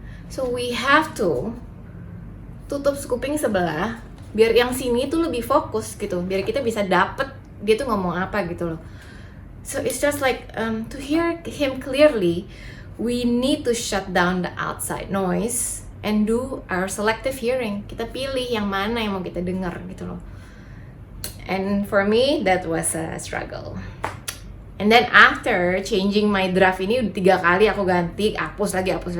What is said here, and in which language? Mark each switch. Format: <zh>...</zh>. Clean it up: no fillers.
<en>So we have to</en> <id>tutup kuping sebelah, biar yang sini tuh lebih fokus gitu, biar kita bisa dapet dia tuh ngomong apa gitu loh.</id> <en>So it's just like to hear him clearly, we need to shut down the outside noise and do our selective hearing.</en> <id>Kita pilih yang mana yang mau kita dengar gitu loh.</id> <en>And for me that was a struggle. And then after changing my draft</en> <id>ini 3 kali aku ganti, hapus lagi.</id>